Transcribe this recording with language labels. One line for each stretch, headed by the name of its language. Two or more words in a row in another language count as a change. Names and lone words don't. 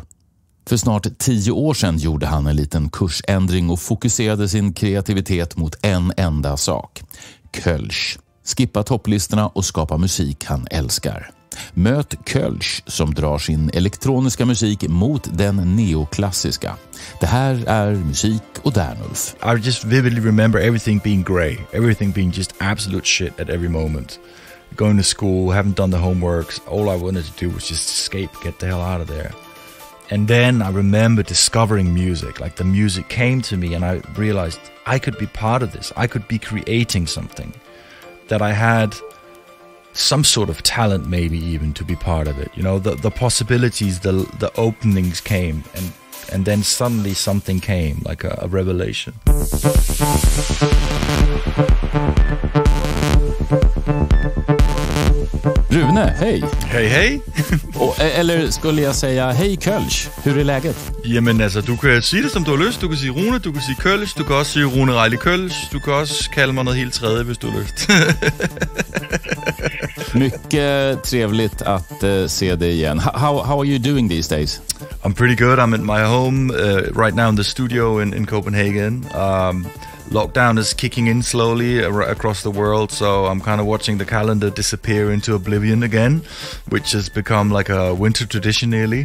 Swedish: För snart 10 år sedan gjorde han en liten kursändring och fokuserade sin kreativitet mot en enda sak. Kölsch. Skippa topplistorna och skapa musik han älskar. Möt Kölsch som drar sin elektroniska musik mot den neoklassiska. Det här är musik och Dernulf.
English: I just vividly remember everything being grey. Everything being just absolute shit at every moment. Going to school, haven't done the homeworks. All I wanted to do was just escape, get the hell out of there. And then I remember discovering music. Like the music came to me and I realized I could be part of this. I could be creating something. That I had some sort of talent maybe even to be part of it. You know, the possibilities, the openings came and then suddenly something came, like a revelation.
Swedish: Rune, hej! Hej, hej! Eller skulle jeg säga, hej Kölsch, hur är läget?
Danish: Jamen altså, du kan sige det som du har lyst. Du kan sige Rune, du kan sige Kölsch, du kan også sige Rune Reilly Kölsch. Du kan også kalde mig noget helt tredje, hvis du har lyst.
Swedish: Mycket trevligt att se dig igen.
English: How are you doing these days? I'm pretty good. I'm at my home right now in the studio in Copenhagen. Lockdown is kicking in slowly across the world, so I'm kind of watching the calendar disappear into oblivion again, which has become like a winter tradition nearly.